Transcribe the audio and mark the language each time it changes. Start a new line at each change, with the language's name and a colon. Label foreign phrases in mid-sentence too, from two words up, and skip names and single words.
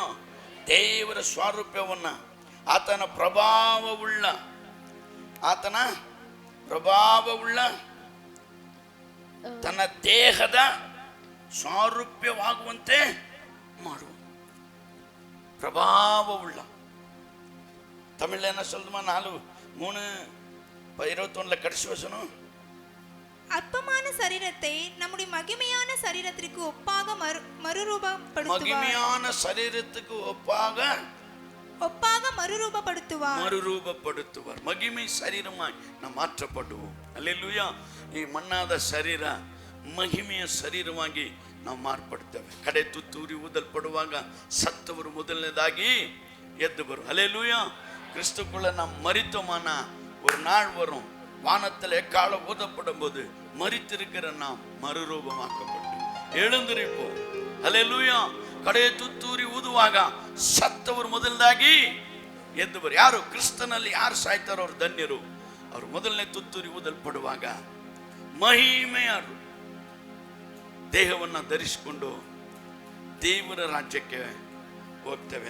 Kannada: ದೇವರ ಸ್ವಾರೂಪ್ಯವನ್ನ, ಆತನ ಪ್ರಭಾವವುಳ್ಳ ತನ್ನ ದೇಹದ ಸ್ವಾರೂಪ್ಯವಾಗುವಂತೆ ಮಾಡುವ ಪ್ರಭಾವವುಳ್ಳ.
Tamil: ತಮಿಳೇನ சொல்லுமா 4:3-21 கடைசி வசனம். அற்பமான சரீரத்தை நம்முடைய மகிமையான சரீரத்திற்கு ஒப்பாக மறுரூபப்படுத்துவார். மகிமையான சரீரத்துக்கு ஒப்பாக மறுரூபப்படுத்துவார். மகிமை சரீரமாய் நாம் மாற்றப்படுவோம். அல்லேலூயா.
Kannada: ಈ ಮಣ್ಣಾದ ಶರೀರ ಮಹಿಮೆಯ ಶರೀರವಾಗಿ ನಾವು ಮಾರ್ಪಡ್ತೇವೆ. ಕಡೆ ತುತ್ತೂರಿ ಊದಲ್ಪಡುವಾಗ ಸತ್ತವರು ಮೊದಲನೇದಾಗಿ ಎದ್ದು ಬರು.
Tamil: அல்லேலூயா. கிறிஸ்துக்குள்ள நாம் மரித்தோமானா ஒரு நாள் வரும், வானத்தில் எக்காலம் ஊதப்படும் போது மரித்திருக்கிற நாம் மறுரூபமாக்கப்பட்டு எழுந்திருப்போம். அல்லேலூயா.
Kannada: ಕಡೆ ತುತ್ತೂರಿ ಊದುವಾಗ ಸತ್ತವರು ಮೊದಲದಾಗಿ ಎದ್ದು ಬರು. ಯಾರು ಕ್ರಿಸ್ತನಲ್ಲಿ ಯಾರು ಸಾಯ್ತಾರೋ ಅವ್ರು ಧನ್ಯರು. ಅವರು ಮೊದಲನೇ ತುತ್ತೂರಿ ಊದಲ್ಪಡುವಾಗ ಮಹಿಮೆಯ ದೇಹವನ್ನು ಧರಿಸಿಕೊಂಡು ದೇವರ ರಾಜ್ಯಕ್ಕೆ ಹೋಗ್ತೇವೆ.